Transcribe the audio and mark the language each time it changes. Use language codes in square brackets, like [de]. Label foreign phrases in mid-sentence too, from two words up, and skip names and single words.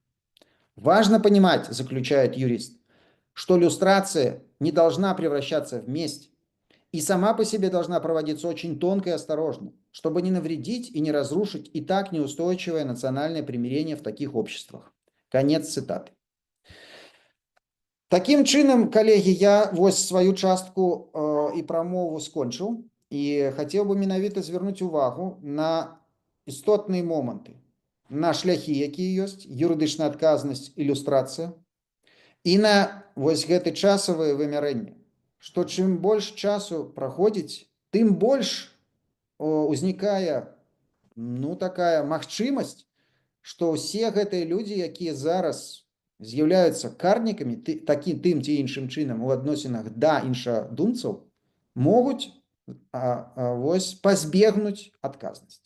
[ru] Важно понимать, заключает юрист, что люстрация не должна превращаться в месть и сама по себе должна проводиться очень тонко и осторожно, чтобы не навредить и не разрушить и так неустойчивое национальное примирение в таких обществах. Конец цитаты. [be] Таким чынам, коллеги, я вось свою частку і прамову скончыў. І хацеў бы менавіта звярнуць увагу на істотныя моманты, на шляхі, якія ёсць, юрыдычная адказнасць, ілюстрацыя, і на вось гэты часавае вымярэнне, што чым больш часу праходзіць, тым больш узнікае такая магчымасць, што ўсе гэтыя людзі, якія зараз з'яўляюцца карнікамі тым ці іншым чынам у адносінах да іншадумцаў, могуць вось пазбегнуць адказнасці.